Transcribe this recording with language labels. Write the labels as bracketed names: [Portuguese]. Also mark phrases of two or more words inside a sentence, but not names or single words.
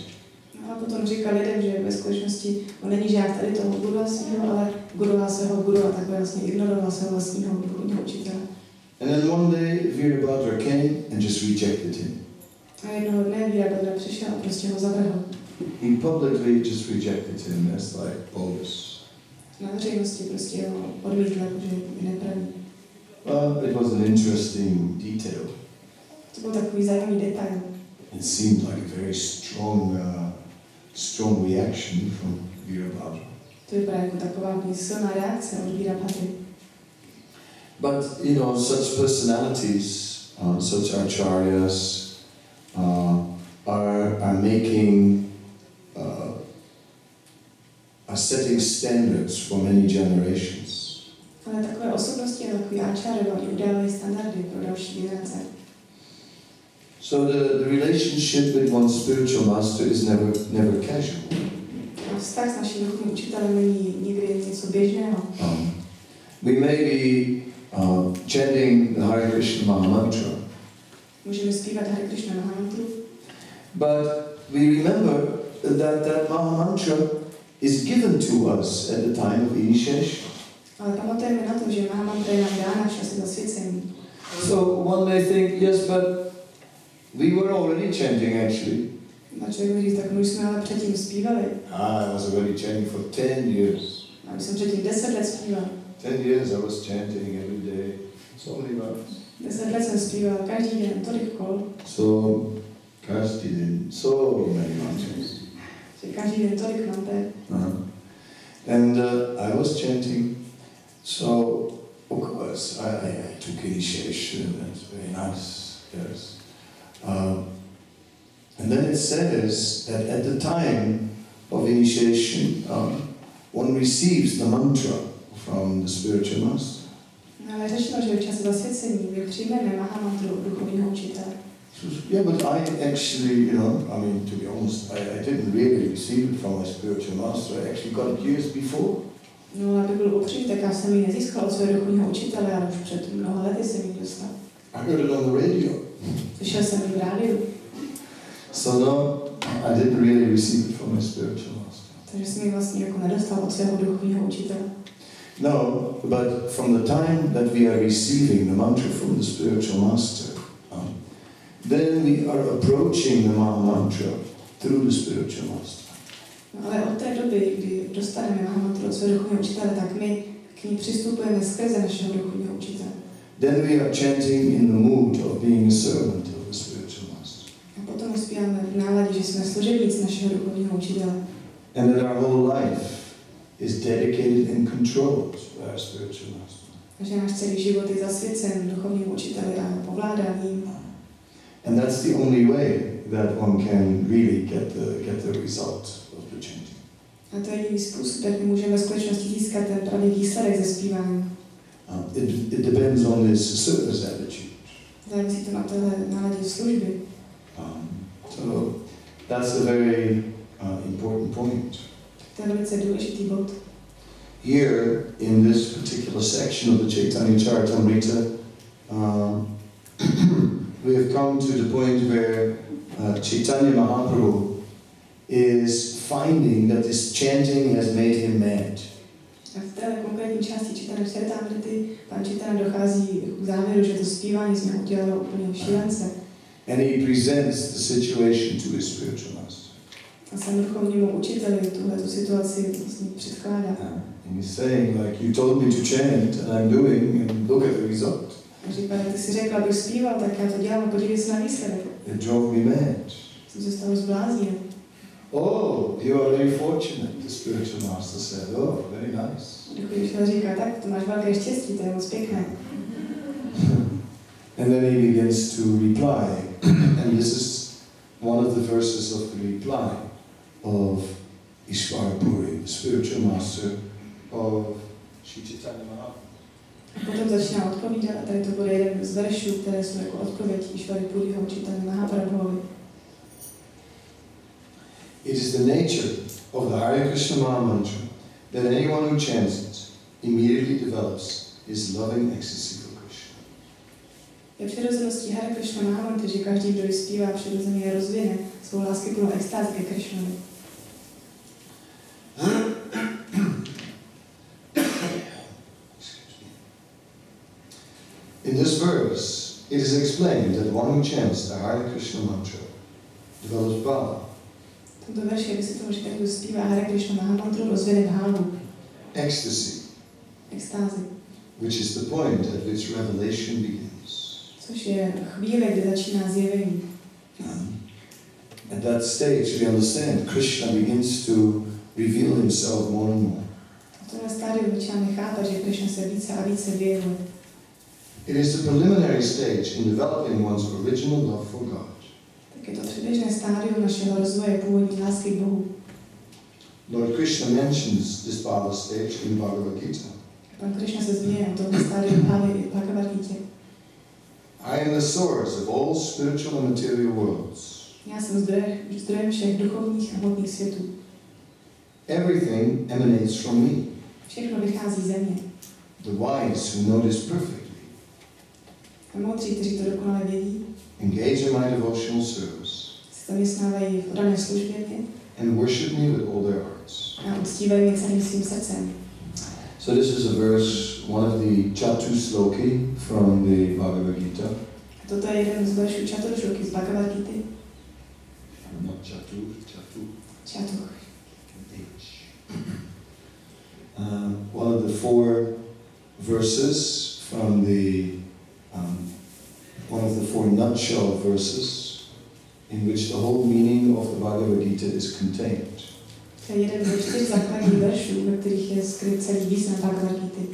[Czech] A potom říkal lidem, že ve skutečnosti on není žák tady toho guru svého, ale guru svého guru a takhle vlastně ignoroval svého vlastního duchovního učitele. [English] And then one day Virabhadra came and just rejected him. [Czech] A jednoho dne Virabhadra přišel a prostě ho zavrhl. [English] He publicly just rejected him as like bogus. [Czech] Na veřejnosti prostě ho odmítl, že je nepravý. [English] It was an interesting detail. [Czech] To byl takový zajímavý detail. [English] It seemed like a very strong reaction from Virabhadra. [Czech] To vypadá jako taková silná reakce od Virabhadry. [English] But such personalities, such acharyas, are making, are setting standards for many generations. [Czech] Ale takové osobnosti a takový acharyové, oni udávají standardy pro další generace. [English] So the relationship with one's spiritual master is never casual. [Czech] A vztah s naším duchovním učitelem není nikdy něco běžného. [English] We may be chanting the Hare Krishna Mahamantra. [Czech] Můžeme zpívat Hare Krishna Mahamantru. [English] But we remember that Mahamantra is given to us at the time of initiation. [Czech] Ale pamatujeme na to, že Mahamantra je nám dána v čase zasvěcení. [English] So one may think, yes, but we were already chanting actually. [Czech] A člověk může říct, tak my jsme ale předtím zpívali. [English] I was already chanting for 10 years. [Czech] A my jsem předtím 10 let zpíval. [English] 10 years I was chanting every day, so many months. [Czech] 10 let jsem zpíval každý den, tolik kol. So, každý den, [English] so many mantras. [Czech] Že každý den tolik manter. [English] And I was chanting, so of course I took initiation, that's very nice, yes. And then it says that at the time of initiation, one receives the mantra from the spiritual master. [Czech] No, ale řečeno, že v čase zasvěcení my přijmeme Mahamantru od duchovního učitele. [English] Yeah, but I actually, to be honest, I didn't really receive it from my spiritual master. I actually got it years before. [Czech] No, aby byl upřímný, tak já jsem ji nezískal od svého duchovního učitele, ale už před mnoha lety jsem ji dostal. [English] I heard it on the radio. [Czech] Slyšel jsem ji v rádiu. [English] So no, I didn't really receive it from my spiritual master. Takže jsem ji vlastně jako nedostal od svého duchovního učitele. No, but from the time that we are receiving the mantra from the spiritual master, then we are approaching the Mahamantra through the spiritual master. [Czech] No, ale od té doby, kdy dostaneme Mahamantru od svého duchovního učitele, tak my k ní přistupujeme skrze našeho duchovního učitele. [English] Then we are chanting in the mood of being a servant of the spiritual master. [Czech] A potom zpíváme v náladě, že jsme služebníci našeho duchovního učitele. [English] And that our whole life is dedicated and controlled by our spiritual master. [Czech] Takže náš celý život je zasvěcen duchovnímu učiteli a povládáním. [English] And that's the only way that one can really get the result of the chanting. [Czech] A to je jediný způsob, jak můžeme ve skutečnosti získat ten pravý výsledek ze zpívání. [English] It depends on this service attitude. [Czech] Závisí to na téhle náladě služby. [English] So that's a very important point. [Czech] To je velice důležitý bod. [English] Here in this particular section of the Caitanya-caritamrita, we have come to the point where Chaitanya Mahaprabhu is finding that this chanting has made him mad. [Czech] A v této konkrétní části Čайтаня-чаритамрity pan Chaitanya dochází k závěru, že to zpívání z něho udělalo úplně šílence. [English] And he presents the situation to his spiritual master. [Czech] A sám duchovnímu učiteli tuhletu situaci vlastně předkládá. [English] And he's saying, like, you told me to chant, and I'm doing, and look at the result. [Czech] A říká, ty si řekla, abych zpíval, tak já to dělám a podívej se na výsledek. [English] It drove me mad. [Czech] Jsem se z toho zbláznil. [English] Oh, you are very fortunate, the spiritual master said. Oh, very nice. [Czech] Duchovní učitel říká, tak to máš velké štěstí, to je moc pěkné. [English] And then he begins to reply. And this is one of the verses of the reply of Ishvara Puri, the spiritual master of Čайтanya-caritamrita. [Czech] A potom začíná odpovídat a tady to bude jeden z veršů, které jsou jako odpověď Ishvara Puriho Čайтanya-caritamrita. [English] It is the nature of the Hare Krishna Maha Mantra that anyone who chants it immediately develops his loving ecstasy for Krishna. [Czech] Je přirozeností Hare Krishna Maha Mantry, že každý, kdo ji zpívá, přirozeně rozvine svou láskyplnou extázi ke Krishnovi. [English] In this verse, it is explained that one who chants the Hare Krishna mantra develops bhava. [Czech] V tomto verši je vysvětleno, že ten, kdo zpívá Hare Krishna Maha Mantru, rozvine bhávu, [English] Ecstasy, [Czech] extázi, [English] which is the point at which revelation begins. [Czech] což je chvíle, kdy začíná zjevení. [English] At that stage, we understand Krishna begins to reveal himself more and more. [Czech] V tomhle stádiu začínáme chápat, že Krishna se více a více vyjevuje. [English] It is the preliminary stage in developing one's original love for God. [Czech] Tak je to předběžné stádium našeho rozvoje původní lásky k Bohu. [English] Lord Krishna mentions this bhava stage in Bhagavad Gita. [Czech] Pan Krishna se zmínil o tomto stádiu právě i v Bhagavad Gita. [English] I am the source of all spiritual and material worlds. [Czech] Já jsem zdrojem všech duchovních a hmotných světů. [English] Everything emanates from me. [Czech] Všechno vychází ze mě. [English] The wise who know this perfectly [Czech] A moudří, kteří to dokonale vědí, [English] engage in my devotional service [Czech] se zaměstnávají v dané službě mě [English] and worship me with all their hearts. [Czech] a uctívají mě celým svým srdcem. [English] So this is a verse, one of the Chatu Sloki from the Bhagavad Gita. [Czech] A toto je jeden z veršů Čatušloky z Bhagavad Gity. [English] Not Chatu, Chatu. [Czech] Čatuch. [English] One of the four verses from the one of the four nutshell verses in which the whole meaning of the Bhagavad Gita is contained. [Czech] To je jeden ze 4 základních veršů, ve kterých je skryt celý význam Bhagavad Gity.